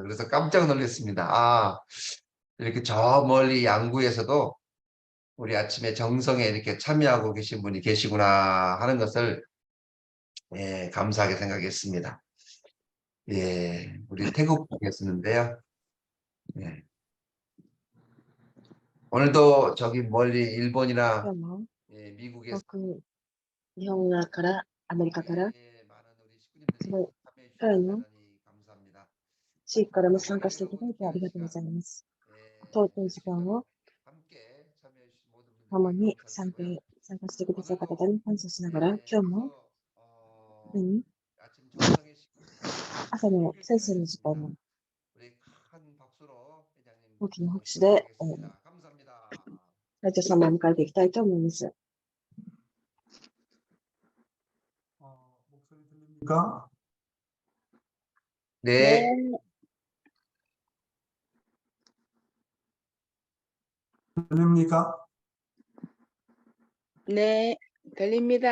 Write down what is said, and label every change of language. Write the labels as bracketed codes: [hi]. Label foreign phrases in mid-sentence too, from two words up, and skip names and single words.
[ko] 그래서 깜짝 놀랐습니다. 아 이렇게 저 멀리 양구에서도 우리 아침에 정성에 이렇게 참여하고 계신 분이 계시구나 하는 것을 감사하게 생각했습니다. 예, 우리 태국 분이었는데요. 예. 오늘도 저기 멀리 일본이나 [ja] 今日も [ko] 미국에서 [ja] 日本からアメリカから [ko] 많은 우리 [ja] すごい [ko] 식구님들이 참여해 주셔서 [ja] 彼の [ko] 대단히 감사합니다. [ja] 地域からも参加していただいてありがとうございます。尊い時間を [ko] 함께 참여해 주신 모든 분들께 [ja] 共に [ko] 감사드리고요. [ja] 参加してくださった方に感謝しながら、今日も [ko] 어, 아침 정성의 시간 [ja] 朝の先生の時間を [ko] 우리 큰 박수로 회장님 [ja] 大きな拍手で、 [ko] 시작하겠습니다. 감사합니다. [ja] 会長様を迎えていきたいと思います。 [ko] 목소리 들립니까? 네, 들립니까? 네, 들립니다.